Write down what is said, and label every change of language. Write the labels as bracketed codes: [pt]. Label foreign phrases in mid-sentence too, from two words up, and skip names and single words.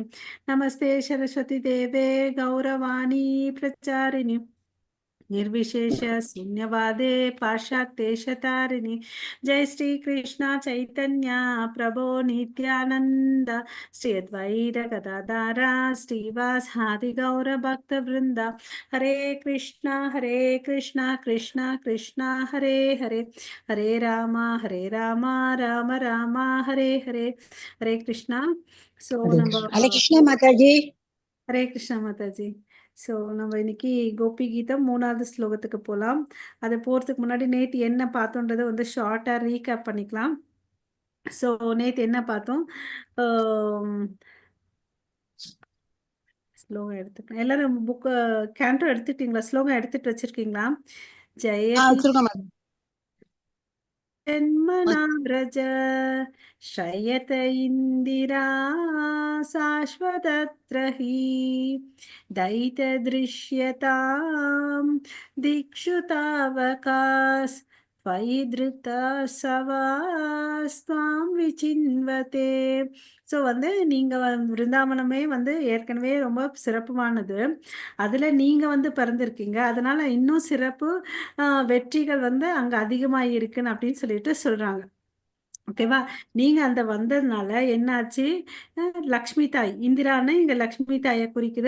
[sa] नमस्ते सरस्वती देवे गौरवाणी प्रचारिणि निर्विशेष शून्यवादे पाश्चात्येशतारिणि. जय श्री कृष्ण चैतन्य प्रभो नित्यानंद श्री अद्वैत गदाधर श्रीवासादि गौर भक्त वृंदा. हरे कृष्णा कृष्णा कृष्णा हरे हरे हरे राम राम राम हरे हरे. हरे कृष्णा. सो நம்ம हरे कृष्णा माताजी. हरे कृष्णा माताजी. [ta] ஸோ நம்ம இன்னைக்கு கோபி கீதம் 3வது ஸ்லோகத்துக்கு போகலாம். அதை போகிறதுக்கு முன்னாடி நேற்று என்ன பார்த்தோன்றதை வந்து ஷார்ட்டாக ரீகேப் பண்ணிக்கலாம். ஸோ நேற்று என்ன பார்த்தோம்? ஸ்லோகம் எடுத்துக்கலாம். எல்லாரும் [en] book canto [ta] எடுத்துட்டீங்களா? ஸ்லோகம் எடுத்துட்டு வச்சிருக்கீங்களா? [sa] ஜெயதி जन्मना व्रज शयत इन्दिरा शाश्वतत्र हि दयितदृश्यतां दिक्षु तावकास् त्वयि धृता सवास्त्वां विचिन्वते. [ta] ஸோ வந்து நீங்கள் விருந்தாவனமே வந்து ஏற்கனவே ரொம்ப சிறப்புமானது. அதில் நீங்கள் வந்து பிறந்திருக்கீங்க, அதனால இன்னும் சிறப்பு வெற்றிகள் வந்து அங்கே அதிகமாக இருக்குன்னு அப்படின்னு சொல்லிட்டு சொல்கிறாங்க. ஓகேவா? நீங்க அந்த வந்ததுனால என்னாச்சு, லக்ஷ்மி தாய், இந்திரான்னு இங்க லக்ஷ்மி தாய குறிக்குது.